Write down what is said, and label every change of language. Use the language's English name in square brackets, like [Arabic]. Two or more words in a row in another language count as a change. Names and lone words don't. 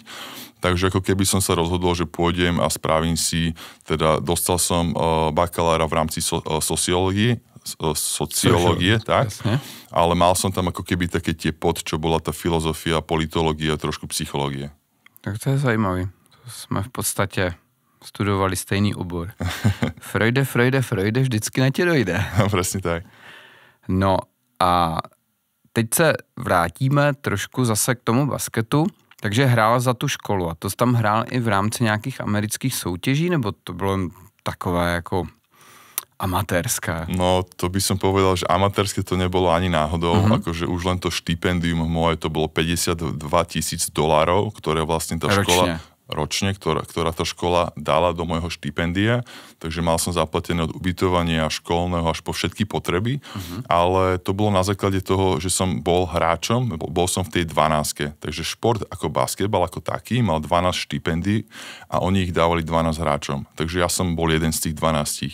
[Slovak] Takže ako keby som sa rozhodol, že pôjdem a spravím si, teda dostal som bakalára v rámci sociológie, tak, jasne. Ale mal som tam ako keby také tie čo bola tá filozofia, politológia, trošku psychológie. [Czech] Tak to je zajímavý. To jsme v podstatě studovali stejný obor. Freude, vždycky na tě dojde. [Slovak] Presne tak. [Czech] No a teď se vrátíme trošku zase k tomu basketu. Takže hrál za tu školu a to tam hrál i v rámci nějakých amerických soutěží, nebo to bylo takové jako amatérské? [Slovak] No, to by som povedal, že amatérske to nebolo ani náhodou, akože už len to štipendium moje, to bolo $52,000, ktoré vlastne tá škola... Ročne, ktorá tá škola dala do môjho štipendia, takže mal som zaplatené od ubytovania školného až po všetky potreby, ale to bolo na základe toho, že som bol hráčom, bol som v tej 12, takže šport ako basketbal ako taký mal 12 štipendií a oni ich dávali 12 hráčom, takže ja som bol jeden z tých 12.